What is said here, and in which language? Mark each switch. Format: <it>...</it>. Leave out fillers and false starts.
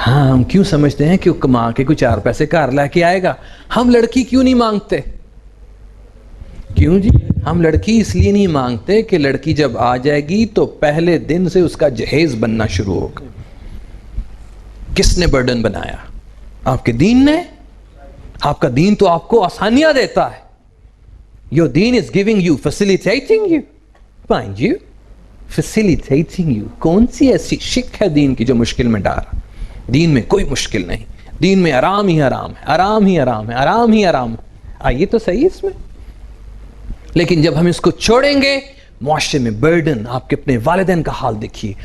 <ur>ہاں, ہم کیوں سمجھتے ہیں کہ وہ کما کے کچھ 4 پیسے گھر لے کے آئے گا. ہم لڑکی کیوں نہیں مانگتے؟ کیوں جی؟ ہم لڑکی اس لیے نہیں مانگتے کہ لڑکی جب آ جائے گی تو پہلے دن سے اس کا جہیز بننا شروع ہوگا. کس نے برڈن بنایا؟ آپ کے دین نے. آپ کا دین تو آپ کو آسانیاں دیتا ہے.</ur> <en>Your deen is giving you, facilitating you. Mind you, facilitating you.</en> <ur>کون سی ایسی شک ہے دین کی جو مشکل میں ڈال؟ دین میں کوئی مشکل نہیں. دین میں آرام ہی آرام ہے, آرام ہی آرام ہے, آرام ہی آرام ہے. آئیے تو صحیح اس میں. لیکن جب ہم اس کو چھوڑیں گے, معاشرے میں برڈن. آپ کے اپنے والدین کا حال دیکھیے.</ur>